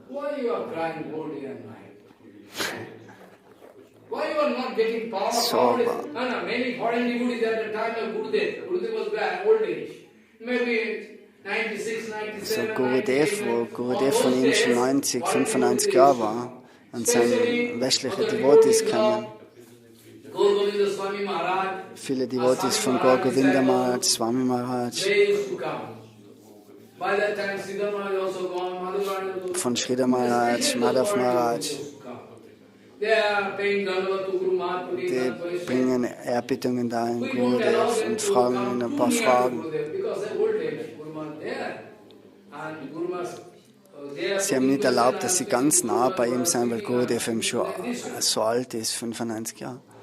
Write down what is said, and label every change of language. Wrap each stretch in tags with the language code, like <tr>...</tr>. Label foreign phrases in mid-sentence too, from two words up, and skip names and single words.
<de>So, wo Gurudev von ihm schon 90, 95 Jahre war und seine westliche Devotees kamen. Viele Devotees von Gaur Govinda Maharaj, Swami Maharaj, von Sridhar Maharaj, Madhav Maharaj. Die bringen Erbittungen da in Gurudev und fragen ihn ein paar Fragen. Sie haben nicht erlaubt, dass sie ganz nah bei ihm sein, weil Gurudev eben schon so alt ist, 95 Jahre.</de>